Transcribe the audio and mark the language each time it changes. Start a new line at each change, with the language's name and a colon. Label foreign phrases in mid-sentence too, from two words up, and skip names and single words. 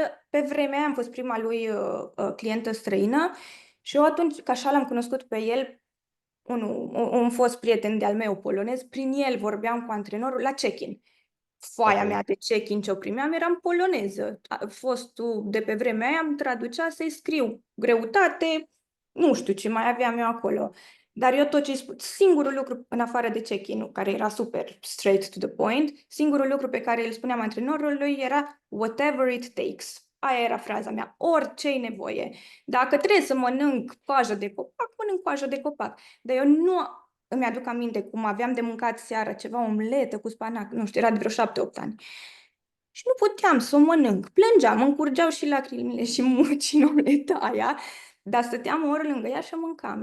Romanian: Pe vremea aia am fost prima lui clientă străină și eu atunci, ca așa l-am cunoscut pe el, un fost prieten de-al meu polonez, prin el vorbeam cu antrenorul la check-in. Ok. Foaia mea de check-in ce o primeam era în poloneză. Fostul de pe vremea aia îmi traducea să-i scriu greutate, nu știu ce mai aveam eu acolo. Dar eu tot ce singurul lucru în afară de check-in, care era super
English: straight to the point,
Romanian: singurul lucru pe care îl spuneam antrenorului era
English: whatever it takes.
Romanian: Aia era fraza mea, orice-i nevoie. Dacă trebuie să mănânc coajă de copac, mănânc coajă de copac. Dar eu nu îmi aduc aminte cum aveam de mâncat seara ceva omletă cu spanac, nu știu, era de vreo 7-8 ani. Și nu puteam să o mănânc. Plângeam, îmi curgeau și lacrimile și muci în omleta aia, dar stăteam o oră lângă ea și o mâncam.